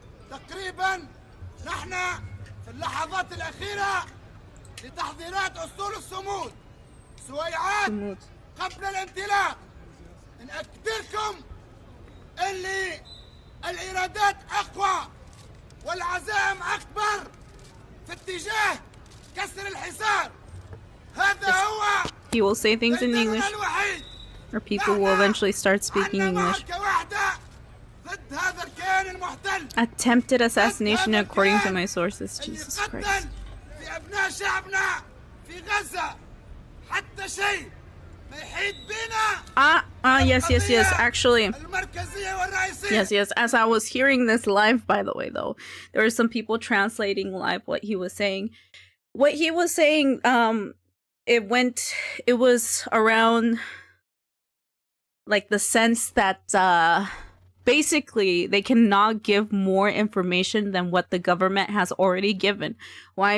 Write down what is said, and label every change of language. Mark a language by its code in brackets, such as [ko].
[ar] تقريبا نحن في اللحظات الأخيرة لتحضيرات أسطول الصمود. سويعات قبل الانطلاق. نأكد لكم اللي الإرادات أقوى والعزائم أكبر في اتجاه كسر الحصار. هذا هو. [en] He will say things in English, [ar] الوحيد. [en] or people will eventually start speaking English. [ar] ضد هذا الكيان المحتل. [en] Attempted assassination according to my sources. Jesus Christ. [ar] في أبناء شعبنا في غزة حتى شيء ما يحيد بنا. [en] Yes. Actually, [ar] المركزية والرئيسية. [en] yes. As I was hearing this live, by the way, though, there were some people translating live what he was saying. What he was saying, it was around like the sense that basically they cannot give more information than what the government has already given. Why?